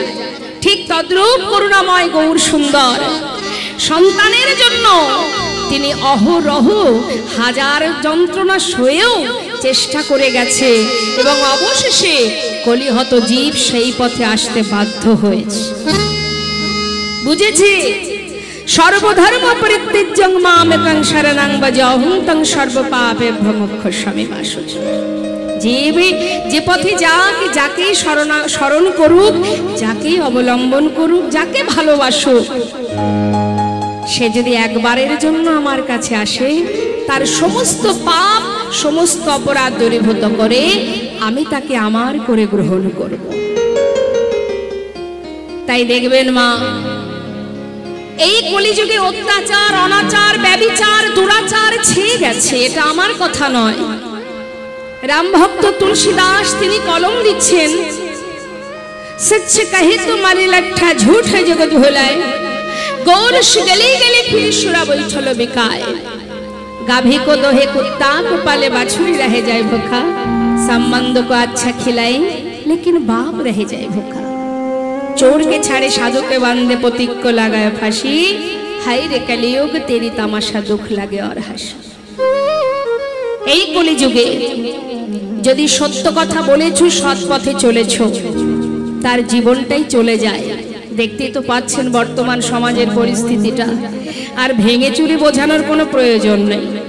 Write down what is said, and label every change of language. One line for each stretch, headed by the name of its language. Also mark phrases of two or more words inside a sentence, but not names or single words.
Bangla: ঠিক তদ্রূপ করুণাময় গৌর সুন্দর সন্তানের জন্য তিনি অহরহ হাজার যন্ত্রণা সয়েও চেষ্টা করে গেছে এবং অবশেষে কলিহত জীব সেই পথে আসতে বাধ্য হয়েছে।
Sanskrit: বুঝেছি সর্বধর্ম পরিত্যাজ্যং মামেকং শরণং ভজ অহং তং সর্বপাপেভ্যো মোক্ষয়িষ্যামি মা শুচি।
Bangla: যে পথে যাকে স্মরণ করুক, যাকে অবলম্বন করুক, যাকে ভালোবাসুক, সে যদি একবারের জন্য আমার কাছে আসে, তার সমস্ত পাপ সমস্ত অপরাধ দূরীভূত করে আমি তাকে আমার করে গ্রহণ করব। তাই দেখবেন মা, এই কলিযুগে অত্যাচার, অনাচার, ব্যভিচার, দুরাচার ছেয়ে গেছে। এটা আমার কথা নয়। রাম ভক্ত তুলসীদাস তিনি কলম দিচ্ছেন,
Hindi: सच कहे तुम्हारी लट्ठा झूठ है जगत भुलाए, गौरश गली गली फिर सुरा बैठल बिकाए, गाभी को दोहे कुत्ता को पाले बाछुरी रह जाए भूखा, संबंध को अच्छा खिलाए लेकिन बाप रह जाए भूखा, चोर के छाड़े साधु के बांधे पथिक को लगाए फांसी, हाय रे कलियुग तेरी तमाशा दुख लगे और हंसी।
Bangla: এই কলিযুগে যদি সত্য কথা বলেছো, সৎ পথে চলেছো, তার জীবনটাই চলে যায়। দেখতেই তো পাচ্ছেন বর্তমান সমাজের পরিস্থিতিটা। আর ভেঙে চুরি বোঝানোর কোনো প্রয়োজন নেই।